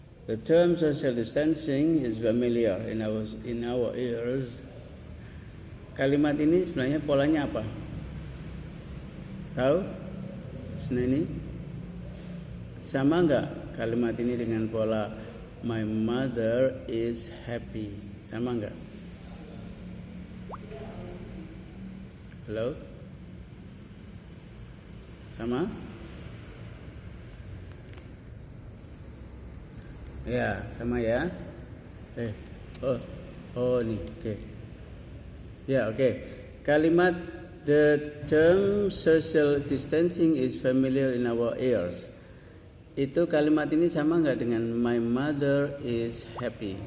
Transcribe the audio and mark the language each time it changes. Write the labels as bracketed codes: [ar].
[en] The term social distancing is familiar in our ears. [id] Kalimat ini sebenarnya polanya apa? Tahu? Ini sama enggak kalimat ini dengan pola [en] my mother is happy? [id] Sama enggak? Halo? Sama? Ya, sama ya. Nih, oke. Ya, oke. Kalimat [en] the term social distancing is familiar in our ears. [id] Itu kalimat ini sama enggak dengan [en] my mother is happy?